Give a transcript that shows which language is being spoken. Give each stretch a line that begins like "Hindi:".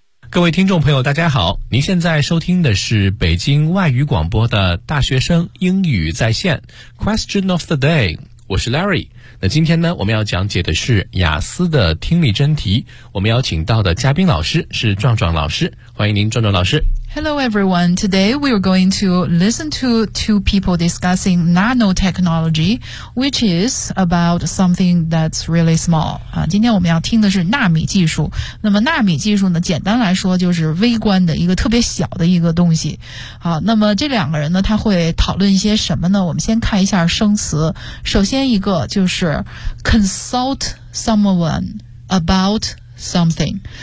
Chinese: 各位听众朋友大家好，您现在收听的是北京外语广播的大学生英语在线 Question of the day， 我是 Larry。那今天呢，我们要讲解的是雅思的听力真题，我们邀请到的嘉宾老师是壮壮老师，欢迎您壮壮老师。
English: Hello everyone, today we are going to listen to two people discussing nanotechnology, which is about something that's really small.
Chinese: 今天我们要听的是纳米技术。那么纳米技术呢，简单来说就是微观的一个特别小的一个东西。好，那么这两个人呢，他会讨论一些什么呢？我们先看一下生词。首先一个就是
English: consult someone aboutsomething.